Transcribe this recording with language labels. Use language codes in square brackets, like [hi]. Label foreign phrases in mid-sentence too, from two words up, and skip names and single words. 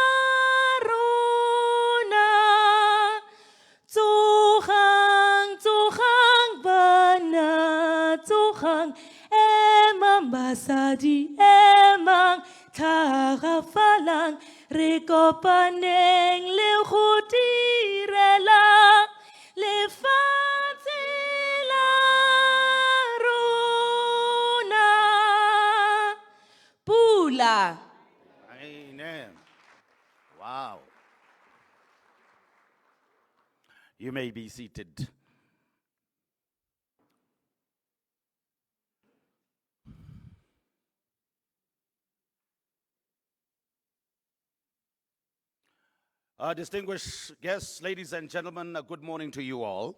[tn] rona tsogang bana tsogang emang basadi emang tlhagafalang re kopaneng le go direla lefatshe la rona pula. [en] Amen. Wow. You may be seated. Distinguished guests, ladies and gentlemen, a good morning to you all.